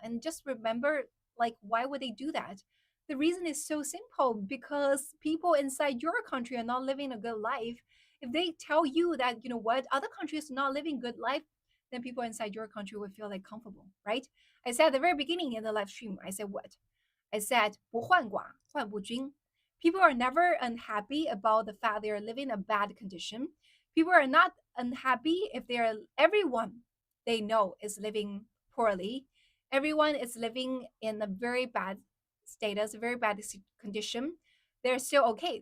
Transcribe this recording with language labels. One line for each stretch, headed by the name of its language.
English: And just remember, like, why would they do that? The reason is so simple, because people inside your country are not living a good life. If they tell you that, you know what, other countries are not living good life, then people inside your country will feel like comfortable, right? I said at the very beginning in the live stream, I said what? I said
Chinese: 不患寡,患不均.
English: People are never unhappy about the fact they are living a bad condition. People are not unhappy if they are everyone they know is living poorly. Everyone is living in a very bad status, a very bad condition. They're still okay.